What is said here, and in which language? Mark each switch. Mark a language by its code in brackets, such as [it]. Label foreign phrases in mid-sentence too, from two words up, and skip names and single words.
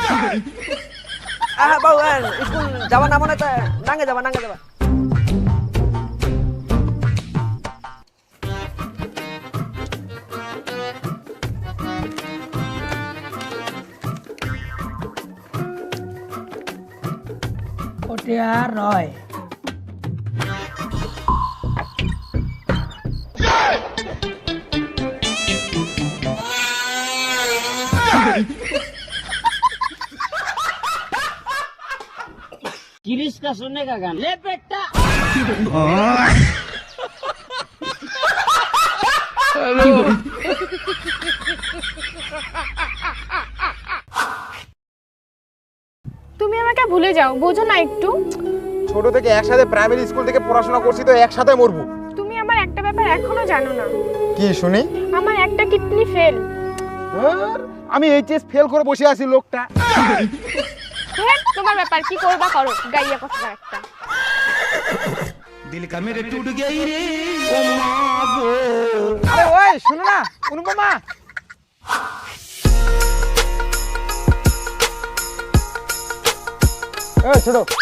[bn] বাবু স্কুল যাবা না মনে তো নাঙ্গে যাবা নাঙ্গে যাবা। ওটা আর নয়, [hi] किरिश का सुनने का गाना। ले बेटा [bn] তুমি আমাকে ভুলে যাও, বোঝো না একটু? ছোট থেকে একসাথে প্রাইমারি স্কুল থেকে পড়াশোনা করছি, তো একসাথে মরবো। তুমি আমার একটা ব্যাপার এখনো জানো না। কি শুনি? আমার একটা কিডনি ফেল। আমি এইচএস ফেল করে বসে আছি লোকটা। হ্যাঁ, তোমার ব্যাপার কি করবা করো, গাইয়া কথা একটা। [hi] दिल का मेरे टूट गई रे ओ माँ गो। [bn] আরে ওই শুনো না অনুপমা, এই ছোট